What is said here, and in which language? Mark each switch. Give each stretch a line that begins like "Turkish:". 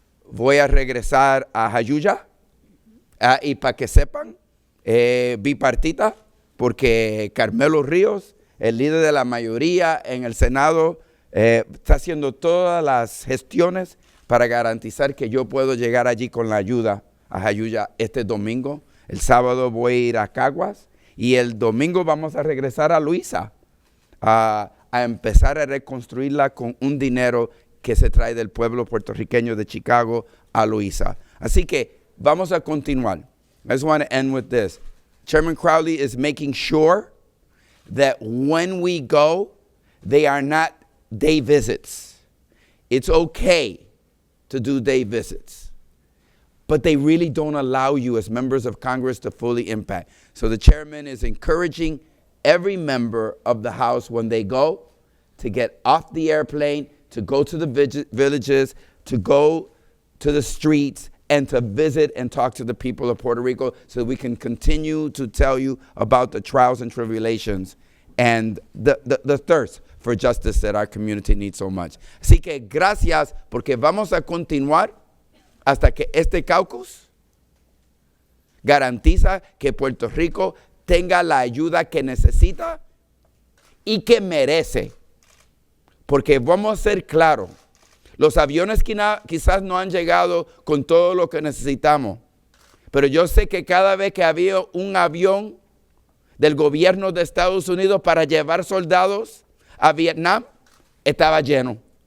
Spanish: Voy a regresar a Jayuya, y para que sepan, bipartita, porque Carmelo Ríos, el líder de la mayoría en el Senado, está haciendo todas las gestiones para garantizar que yo puedo llegar allí con la ayuda a Jayuya este domingo. El sábado voy a ir a Caguas y el domingo vamos a regresar a Loíza a empezar a reconstruirla con un dinero que se trae del pueblo puertorriqueño de Chicago a Loíza. Así que vamos a continuar.
English: I just want to end with this. Chairman Crowley is making sure that when we go, they are not day visits. It's okay to do day visits, but they really don't allow you as members of Congress to fully impact. So the chairman is encouraging every member of the House when they go to get off the airplane, to go to the villages, to go to the streets and to visit and talk to the people of Puerto Rico so we can continue to tell you about the trials and tribulations and the thirst for justice that our community needs so much.
Spanish: Así que gracias, porque vamos a continuar hasta que este caucus garantiza que Puerto Rico tenga la ayuda que necesita y que merece. Porque vamos a ser claros, los aviones quizás no han llegado con todo lo que necesitamos, pero yo sé que cada vez que había un avión del gobierno de Estados Unidos para llevar soldados a Vietnam, estaba lleno.